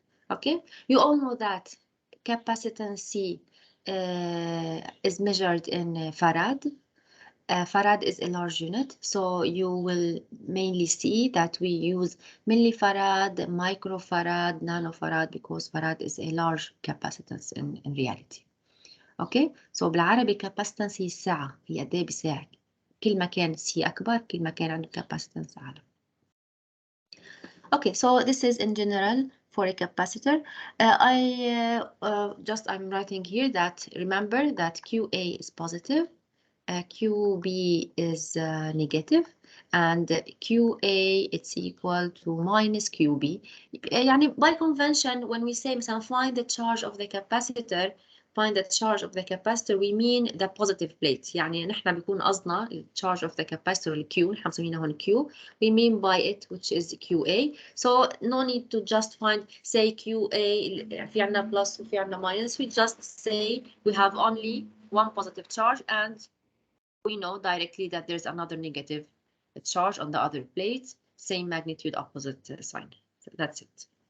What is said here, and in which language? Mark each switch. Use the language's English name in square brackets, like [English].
[English] Okay, you all know that capacitance C is measured in farad. Farad is a large unit, so you will mainly see that we use millifarad, microfarad, nanofarad, because farad is a large capacitance in reality. [Arabic] Okay, so بالعربي capacitance هي الساعة، هي قد ايه بساعة. كل ما كان C أكبر كل ما كان عنده capacitance أعلى. [English] Okay, so this is in general for a capacitor. I'm writing here that remember that QA is positive, QB is negative, and QA it's equal to minus QB. يعني by convention when we say مثلا find the charge of the capacitor, find the charge of the capacitor, we mean the positive plate. [Arabic] يعني نحن بيكون قصدنا [English] charge of the capacitor [Arabic] الQ، نحن مسمينها هون Q. [English] We mean by it which is QA. So no need to just find say QA [Arabic] في عنا plus وفي عنا minus. [English] We just say we have only one positive charge and we know directly that there's another negative charge on the other plate, same magnitude, opposite sign. So that's it.